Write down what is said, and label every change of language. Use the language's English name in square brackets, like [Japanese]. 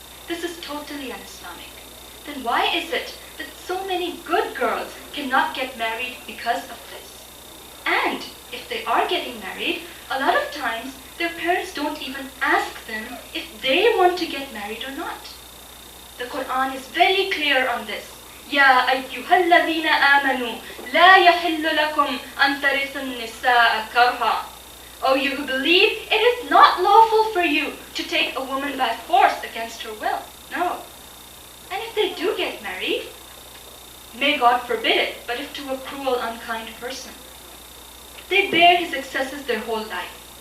[English] This is totally un-Islamic. Then why is it that so many good girls cannot get married because of this? And if they are getting married, a lot of times their parents don't even ask them if they want to get married or not. The Quran is very clear on this. [Arabic] يا أيها الذين آمنوا لا يحل لكم أن ترثوا النساء كرها. [English] O you who believe, it is not lawful for you to take a woman by force against her will. No. And if they do get married, may God forbid it, but if to a cruel, unkind person, they bear his excesses their whole life.